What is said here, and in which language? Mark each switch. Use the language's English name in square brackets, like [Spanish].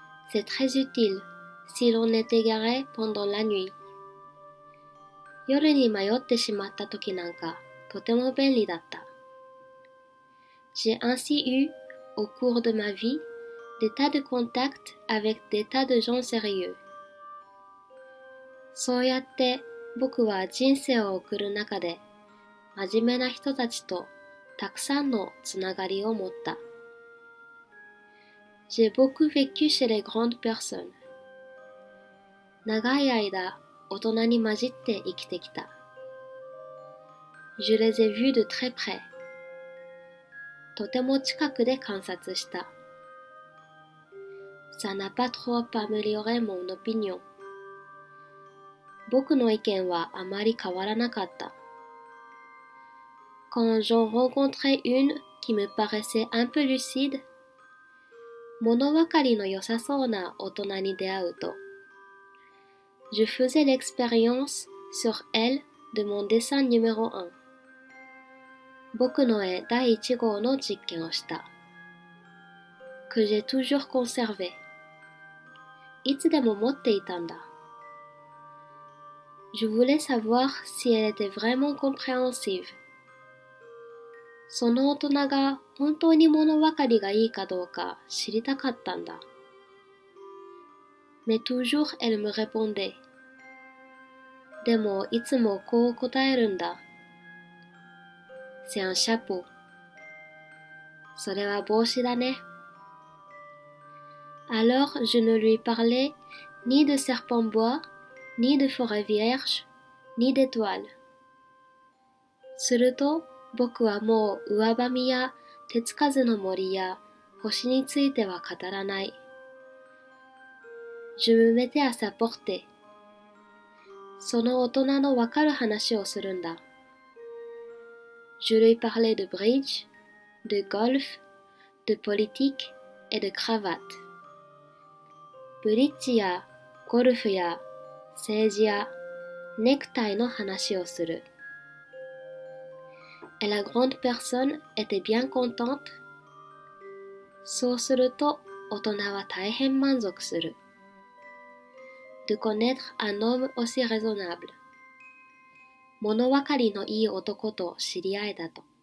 [French] C'est très utile si l'on est égaré pendant la nuit. [Japanese] 夜に迷ってしまった時なんかとても便利だった。 [French] J'ai ainsi eu, au cours de ma vie, des tas de contacts avec des tas de gens sérieux. [Japanese] そうやって僕は人生を送る中で真面目な人たちとたくさんのつながりを持った。 [French] J'ai beaucoup vécu chez les grandes personnes. [Japanese] 長い間大人に混じって生きてきた。 [French] Je les ai vus de très près. [Japanese] とても近くで観察した。 [French] Ça n'a pas trop amélioré mon opinion. [Japanese] 僕の意見はあまり変わらなかった。 [French] Quand j'en rencontrais une qui me paraissait un peu lucide, [Japanese] 物分かりの良さそうな大人に出会うと、 [French] Je faisais l'expérience sur elle de mon dessin numéro 1. [Japanese] 僕の絵第1号の実験をした。 [French] Que j'ai toujours conservé. [Japanese] いつでも持っていたんだ。 [French] Je voulais savoir si elle était vraiment compréhensive. [Japanese] その大人が本当に物分かりがいいかどうか知りたかったんだ。 [French] Mais toujours elle me répondait. [Japanese] でもいつもこう答えるんだ。 [French] C'est un chapeau. [Japanese] それは帽子だね。 [French] Alors je ne lui parlais ni de serpent bois, ni de forêt vierge, ni d'étoiles. [Japanese] すると僕はもう上ばみや手つかずの森や星については語らない。 [French] Je me mettais à sa portée. [Japanese] その大人のわかる話をするんだ。 [French] Je lui parlais de bridge, de golf, de politique et de cravate. [Japanese] ブリッジやゴルフや政治やネクタイの話をする。 [French] Et la grande personne était bien contente. [Japanese] そうすると大人は大変満足する。 [French] De connaître un homme aussi raisonnable. [Japanese] 物分かりのいい男と知り合えたと。